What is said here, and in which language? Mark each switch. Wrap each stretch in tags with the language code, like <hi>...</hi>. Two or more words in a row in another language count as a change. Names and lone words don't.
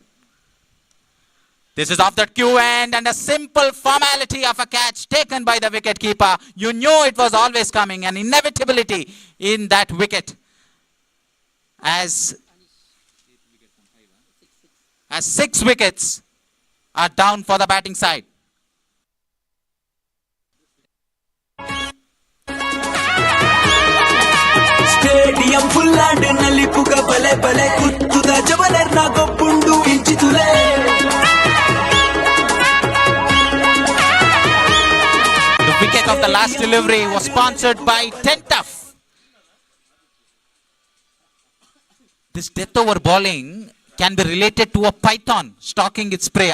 <en>This is off the cue end and a simple formality of a catch taken by the wicket keeper. You knew it was always coming, an inevitability in that wicket. As 6 wickets are down for the batting side. stadium full</en> <tcy>ಆಂಡ್ ನಲ್ಲಿ ಪುಗ ಬಲೆ ಬಲೆ ಕುತ್ತುದ ಜವಲರ್ ನ ಗೊಬ್ಬುಂಡು ಇಂಚಿತುಲೆ</tcy> <en>The wicket of the last delivery was sponsored by Tentuf. This death over bowling can be related to a python stalking its prey.</en>